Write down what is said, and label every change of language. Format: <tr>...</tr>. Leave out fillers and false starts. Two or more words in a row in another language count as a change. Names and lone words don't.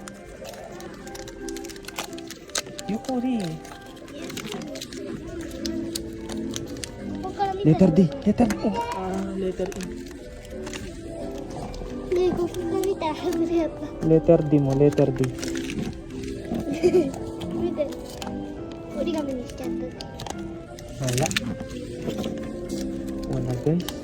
<en>Yukori. Letter D. Letter E. Letter E. Letter D mo. Letter D.</en> <ja>折り紙にしちゃった。</ja> <tl>Wala guys.</tl>